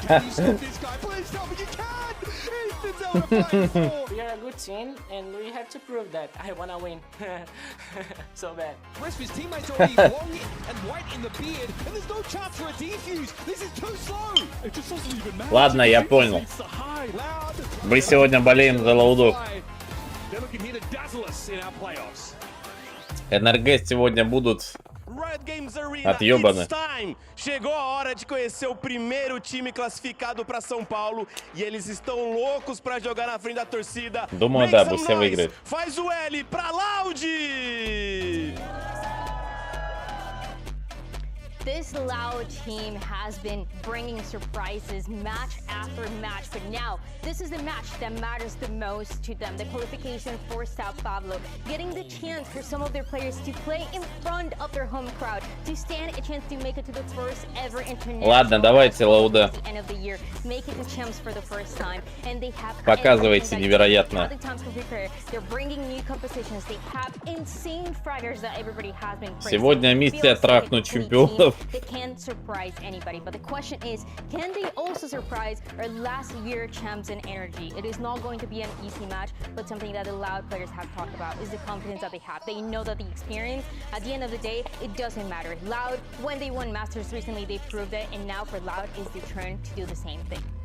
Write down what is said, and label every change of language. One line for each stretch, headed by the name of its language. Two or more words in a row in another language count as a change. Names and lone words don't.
English: Can you stop this guy? Please tell me you can! Ethan's out of play. We are a good team, and we have to prove that. I want to win. So bad. The rest of his teammates are already long and white in the beard, and there's no chance for a defuse. This is too slow. It just doesn't even matter.
Russian: Ладно, я понял. Мы сегодня болеем за лаудов. НРГ сегодня будут отъебаны.
Portuguese: Chegou a hora de conhecer o primeiro time classificado para São Paulo e eles estão loucos para jogar na frente da torcida.
Russian: Думаю, да, все выиграют.
Portuguese: Faz o L para Loud!
English: This Loud team has been bringing surprises match after match. But now, this is the match that matters the most to them. The qualification for Sao Paulo. Getting the chance for some of their players to play in front of their home crowd. To stand a chance to make it to the first ever international.
Russian: Ладно, давайте, Лауда. Показывайте невероятно. Сегодня миссия трахнуть чемпионов.
English: Can they also surprise our last year champs in energy? It is not going to be an easy match, but something that the Loud players have talked about is the confidence that they have. They know that the experience, at the end of the day, it doesn't matter. Loud, when they won Masters recently, they proved it, and now for Loud, it's their turn to do the same thing.